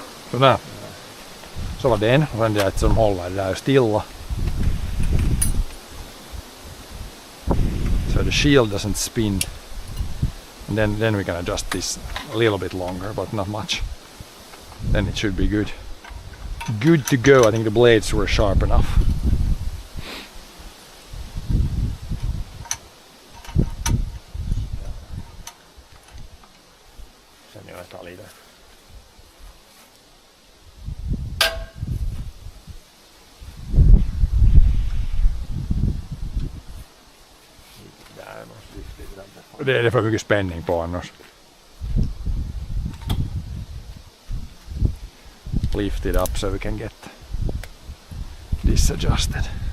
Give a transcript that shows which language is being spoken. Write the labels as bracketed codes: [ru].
[sv] Sådär. Så var den. Och sen det att som håller det där stilla. [en] So the shield doesn't spin. And then we can adjust this a little bit longer, but not much. Then it should be good. Good to go. I think the blades were sharp enough. [sv] Sen jag tar lite. Det är för mycket spänning på annars. [en] Lift it up so we can get this adjusted.